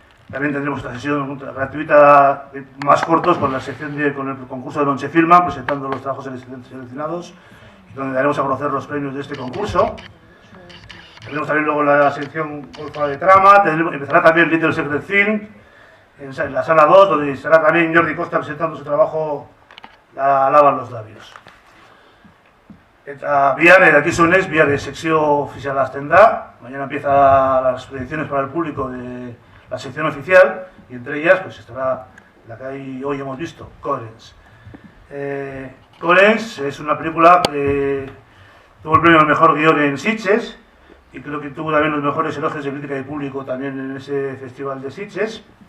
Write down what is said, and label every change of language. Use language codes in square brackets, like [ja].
[es] También tendremos esta sesión gratuita de más cortos con la sección con el concurso de Lonche Filma presentando los trabajos seleccionados y donde daremos a conocer los premios de este concurso. Tendremos también luego la sección Golfa de Trama, empezará también Little Secret Film en la sala 2, donde estará también Jordi Costa presentando su trabajo La lava en los labios. [eu] Eta bihar, dakizunez, bihar sekzio ofiziala hasten da. [es] Mañana empieza las proyecciones para el público de la sección oficial y entre ellas pues estará la que hoy hemos visto, Coherence. Coherence es una película que tuvo el premio al mejor guión en Sitges y creo que tuvo también los mejores elogios de crítica y público también en ese festival de Sitges.